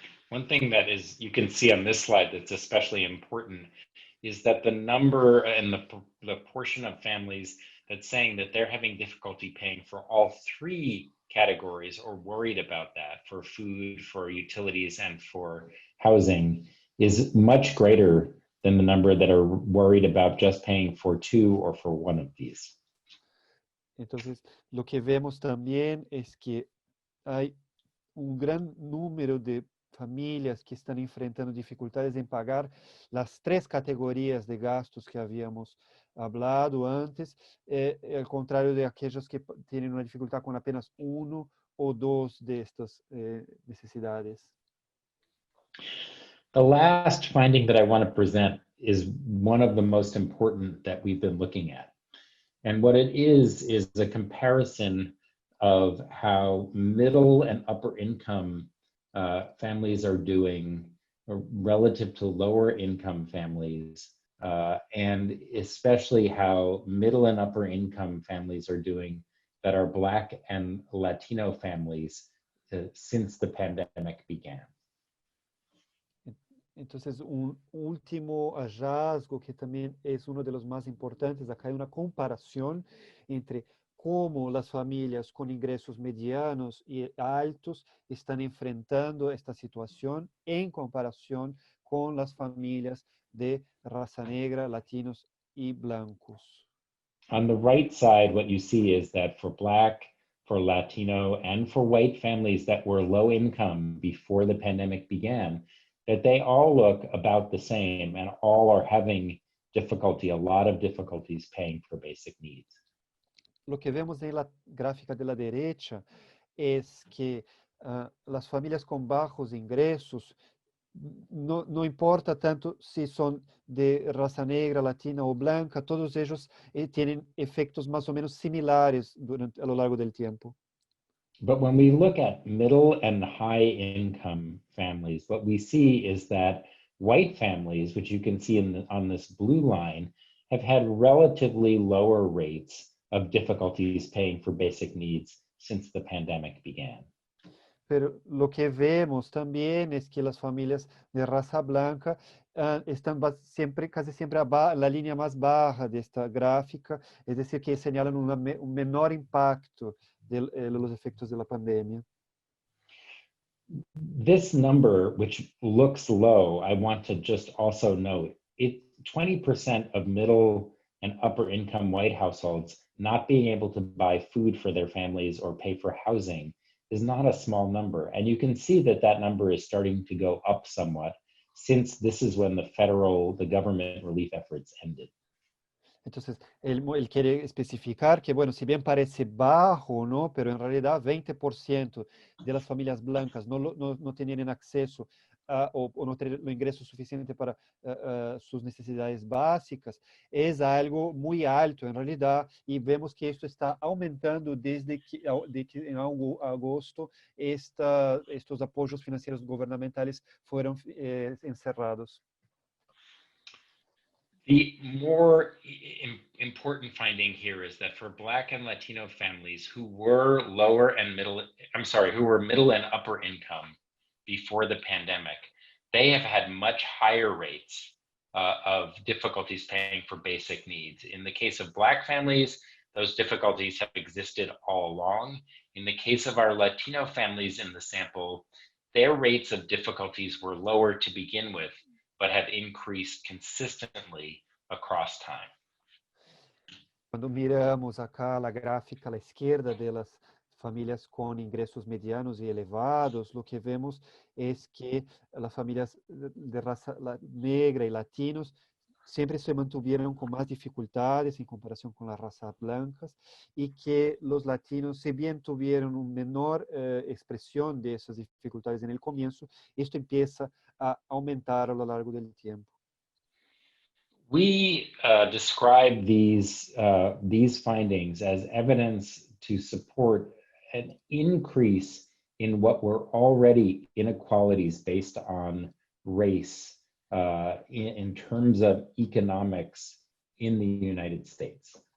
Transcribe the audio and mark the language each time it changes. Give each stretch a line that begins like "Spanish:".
English: One thing that you can see on this slide that's especially important is that the number and the portion of families that's saying that they're having difficulty paying for all three categories or worried about that, for food, for utilities, and for housing, is much greater than the number that are worried about just paying for two or for one of these.
Spanish: Entonces, lo que vemos también es que hay un gran número de familias que están enfrentando dificultades en pagar las tres categorías de gastos que habíamos hablado antes, al contrario de aquellos que tienen una dificultad con apenas uno o dos de estas necesidades.
English: The last finding that I want to present is one of the most important that we've been looking at. And what it is a comparison of how middle and upper income families are doing relative to lower income families, and especially how middle and upper income families are doing that are Black and Latino families since the pandemic began.
Spanish: Entonces, un último hallazgo que también es uno de los más importantes, acá hay una comparación entre cómo las familias con ingresos medianos y altos están enfrentando esta situación en comparación con las familias de raza negra, latinos y blancos.
English: On the right side, what you see is that for Black, for Latino, and for white families that were low income before the pandemic began, that they all look about the same and all are having difficulty, a lot of difficulties paying for basic needs.
Spanish: Lo que vemos en la gráfica de la derecha es que las familias con bajos ingresos, no importa tanto si son de raza negra, latina o blanca, todos ellos tienen efectos más o menos similares a lo largo del tiempo.
English: But when we look at middle and high income families, what we see is that white families, which you can see on this blue line, have had relatively lower rates of difficulties paying for basic needs since the pandemic began.
Spanish: Pero lo que vemos también es que las familias de raza blanca están casi siempre la línea más baja de esta gráfica, es decir, que señalan un menor impacto de los efectos de la pandemia.
English: This number, which looks low, I want to just also note, 20% of middle and upper income white households not being able to buy food for their families or pay for housing is not a small number. And you can see that that number is starting to go up somewhat since this is when the government relief efforts ended.
Spanish: Entonces, él quiere especificar que, bueno, si bien parece bajo, ¿no? Pero en realidad 20% de las familias blancas no tenían acceso o no tenían los ingresos suficientes para sus necesidades básicas, es algo muy alto en realidad, y vemos que esto está aumentando desde que en agosto estos apoyos financieros gubernamentales fueron encerrados.
English: The more important finding here is that for Black and Latino families who were middle and upper income before the pandemic, they have had much higher rates of difficulties paying for basic needs. In the case of Black families, those difficulties have existed all along. In the case of our Latino families in the sample, their rates of difficulties were lower to begin with, but have increased consistently across time.
Spanish: Cuando miramos acá la gráfica a la izquierda de las familias con ingresos medianos y elevados, lo que vemos es que las familias de raza negra y latinos siempre se mantuvieron con más dificultades en comparación con las razas blancas, y que los latinos, si bien tuvieron una menor expresión de esas dificultades en el comienzo, esto empieza a aumentar a lo largo del tiempo.
English: We describe these findings as evidence to support an increase in what were already inequalities based on race in terms of economics in the United States.